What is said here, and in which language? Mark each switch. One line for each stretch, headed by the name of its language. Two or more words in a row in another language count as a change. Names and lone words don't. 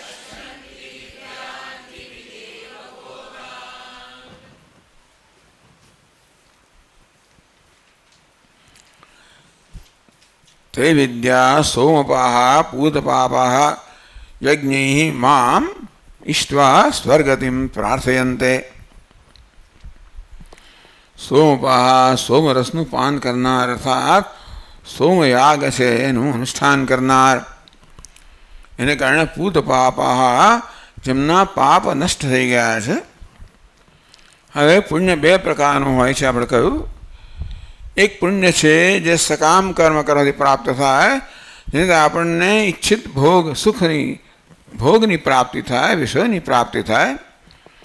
Sanskrit: त्रैविद्या सोमपाः पूतपापाः यज्ञैः माम् इष्ट्वा स्वर्गतिं प्रार्थयन्ते।
Gujarati: सोमपाः सोमरसનું પાન કરનાર અર્થાત સોમયાગ છે એનું અનુષ્ઠાન કરનાર, એને કારણે
Sanskrit: पूत पापाः
Gujarati: જેમના પાપ નષ્ટ થઈ ગયા છે। હવે પુણ્ય બે પ્રકારનું હોય છે આપણે કહ્યું। એક પુણ્ય છે જે સકામ કર્મ કરવાથી પ્રાપ્ત થાય, જેનાથી આપણને ઈચ્છિત ભોગ સુખની ભોગની પ્રાપ્તિ થાય, વિષયની પ્રાપ્તિ થાય।